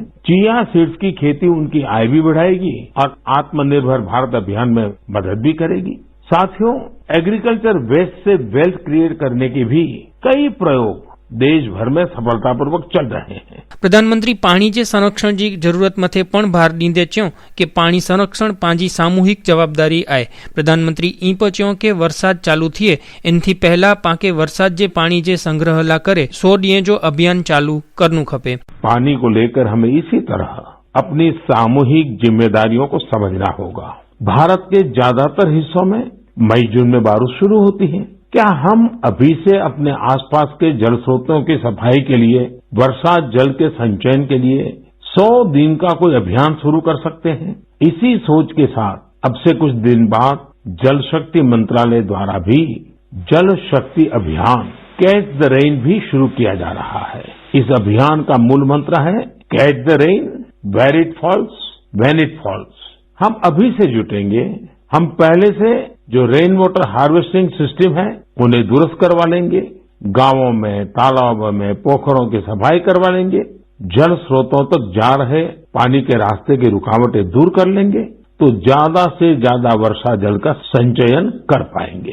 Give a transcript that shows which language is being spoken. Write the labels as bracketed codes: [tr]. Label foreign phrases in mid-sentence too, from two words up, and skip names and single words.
[en] chia seeds [hi] की खेती उनकी आय भी बढ़ाएगी और आत्मनिर्भर भारत अभियान में मदद भी करेगी. साथियों, [en] agriculture waste [hi] से [en] wealth create [hi] करने के भी कई प्रयोग देश भर में सफलतापूर्वक चल रहे हैं. [kfr] प्रधानमंत्री पाणी जे संरक्षण जी जरूरत मथे पण भार ॾींदे चयो कि पाणी संरक्षण पंहिंजी सामूहिक जवाबदारी आहे. प्रधानमंत्री ई पे चयो कि वरसाद चालू थिए इनथी पहला पाके वरसाद जे पाणी जे संग्रह ला करे 100 ॾींहं जो अभियान चालू करनु खपे. [hi] पानी को लेकर हमें इसी तरह अपनी सामूहिक जिम्मेदारियों को समझना होगा. भारत के ज्यादातर हिस्सों में मई जून में बारिश शुरू होती है. क्या हम अभी से अपने आसपास के जल स्रोतों की सफाई के लिए, वर्षा जल के संचयन के लिए 100 दिन का कोई अभियान शुरू कर सकते हैं? इसी सोच के साथ अब से कुछ दिन बाद जल शक्ति मंत्रालय द्वारा भी जल शक्ति अभियान कैच द रेन भी शुरू किया जा रहा है. इस अभियान का मूल मंत्र है [en] catch the rain where it falls when it falls. [hi] हम अभी से जुटेंगे. हम पहले से जो [en] rain water harvesting system [hi] है उन्हें दुरुस्त करवा लेंगे. गांवों में, तालाबों में, पोखरों की सफाई करवा लेंगे. जल स्रोतों तक जा रहे पानी के रास्ते की रुकावटें दूर कर लेंगे तो ज्यादा से ज्यादा वर्षा जल का संचयन कर पाएंगे.